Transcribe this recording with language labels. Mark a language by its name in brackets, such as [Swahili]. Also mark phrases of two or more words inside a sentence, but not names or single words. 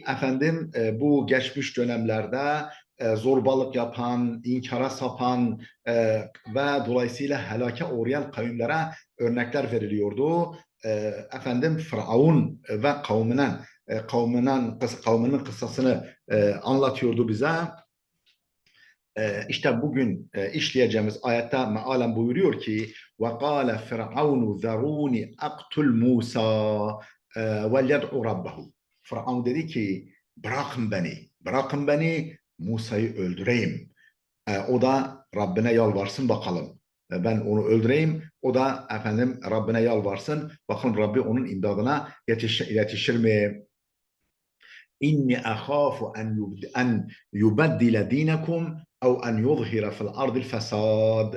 [Turkish] Bu geçmiş dönemlerde zorbalık yapan, inkara sapan ve dolayısıyla helake uğrayan kavimlere örnekler veriliyordu. Firavun ve kavminin kıssasını anlatıyordu bize. İşte bugün işleyeceğimiz ayette mealen buyuruyor ki [Arabic] وَقَالَ فِرْعَوْنُ ذَرُونِ اَقْتُلْ مُوسَى وَلْيَدْعُ رَبَّهُ. [Turkish] Firavun dedi ki bırakın beni Musa'yı öldüreyim. O da Rabbine yalvarsın bakalım. Ben onu öldüreyim. O da Rabbine yalvarsın. Bakalım Rabbi onun imdadına yetişir mi? [Arabic] إني أخاف أن يبدل دينكم أو أن يظهر في الأرض الفساد.